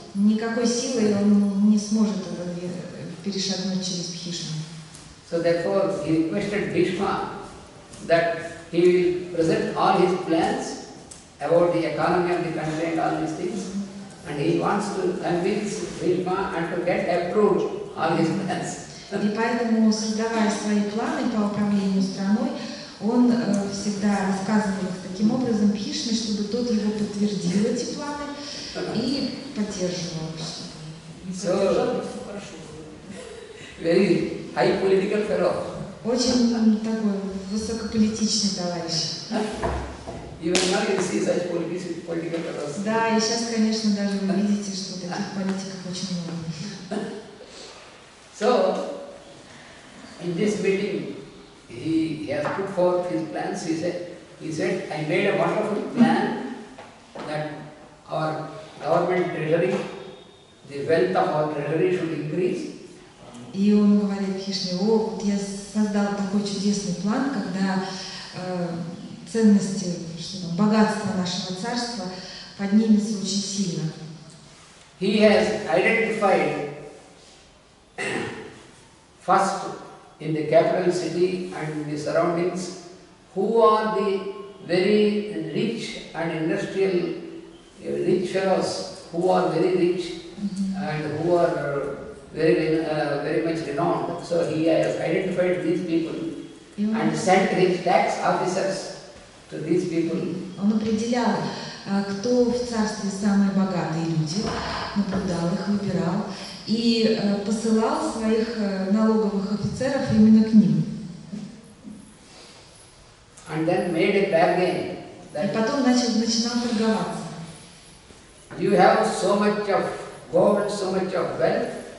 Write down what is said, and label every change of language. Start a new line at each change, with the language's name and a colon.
Russian: Никакой силой он не сможет перешагнуть через Бхишму.
English: So therefore he requested Bhishma that he will present all his plans about the economy of the country and all these things. And he wants to convince Bhishma and to get approved all his plans.
Russian: И поэтому, создавая свои планы по управлению страной, он всегда рассказывал их таким образом Бхишме, чтобы тот его подтвердил, эти планы, и поддерживал.
English: So, very high political fellow.
Russian: Очень такой высокополитичный товарищ.
English: Even now you see such political fellows.
Russian: Да, и сейчас, конечно, даже вы видите, что таких политиков очень много.
English: So, in this meeting, he has put forth his plans. He said, I made a wonderful plan that our government treasury, the wealth of our treasury should increase.
Russian: И он говорит Бхишме: вот я создал такой чудесный план, когда ценности, богатство нашего царства поднимется очень сильно.
English: He has identified first in the capital city and the surroundings who are the very rich and industrial rich fellows who are very rich and who are very much renowned. So he has identified these people and sent his tax officers to these people.
Russian: Он определял, кто в царстве самые богатые люди, наблюдал их, выбирал и посылал своих налоговых офицеров именно к ним.
English: And then made a bargain.
Russian: И потом начинал торговаться.
English: You have so much of gold, so much of wealth.